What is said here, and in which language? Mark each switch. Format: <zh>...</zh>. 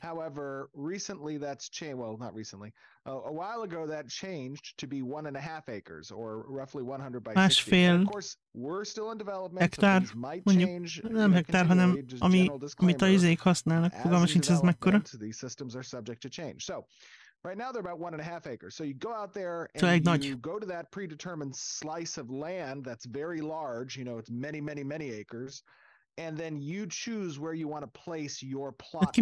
<en>However, recently that's changed. Well, not recently. A while ago that changed to be 1.5 acres, or roughly 100 by 60. Of course, we're still in development, so things might change.</en> <hu>Nem hektár, hanem amit a izék használnak. Fogalma sincs ez mekkora.</hu> <en>These systems are subject to change. So, right now they're about 1.5 acres. So you go out there and you go to that predetermined slice of land that's very large. It's many acres. And then you choose where you want to place your plot.</en>